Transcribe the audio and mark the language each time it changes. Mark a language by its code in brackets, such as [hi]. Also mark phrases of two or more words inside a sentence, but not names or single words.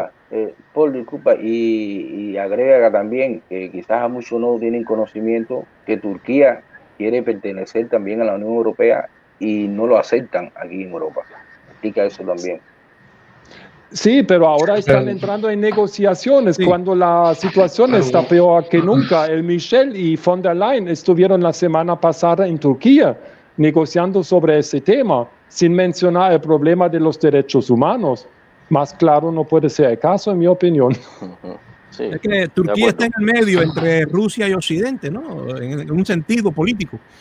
[es] Paul, disculpa, y agrega también que quizás a muchos no tienen conocimiento que Turquía quiere pertenecer también a la Unión Europea y no lo aceptan aquí en Europa. Explica eso también. Sí, pero ahora están entrando en negociaciones cuando la situación está peor que nunca. El Michel y von der Leyen estuvieron la semana pasada en Turquía negociando sobre ese tema, sin mencionar el problema de los derechos humanos. Más claro no puede ser el caso, en mi opinión. Sí, es que Turquía está en el medio entre Rusia y Occidente, ¿no? En un sentido político.